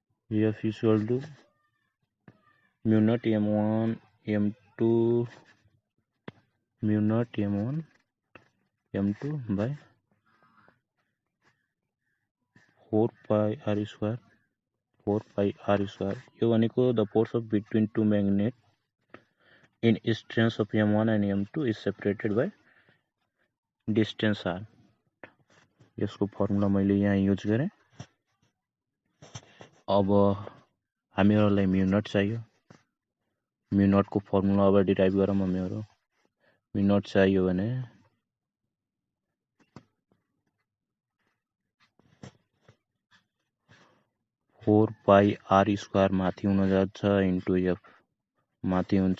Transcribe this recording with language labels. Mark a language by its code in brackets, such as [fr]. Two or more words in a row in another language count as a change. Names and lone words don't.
[en] mu naught m1 m2 mu naught m1 m2 by 4 pi r square [ne] यो भनेको [en] the force of between two magnet in distance of m1 and m2 is separated by distance r. [ne] यसको फर्मुला मैले यहाँ युज गरेँ। अब हामीहरूलाई [en] mu naught [ne] चाहियो। [en] mu naught [ne] को फर्मुला अब डिराइभ गरौँ। हामीहरू [en] mu naught [ne] चाहियो भने [en] 4 pi r square [ne] माथि हुन जान्छ इन्टु f माथि हुन्छ।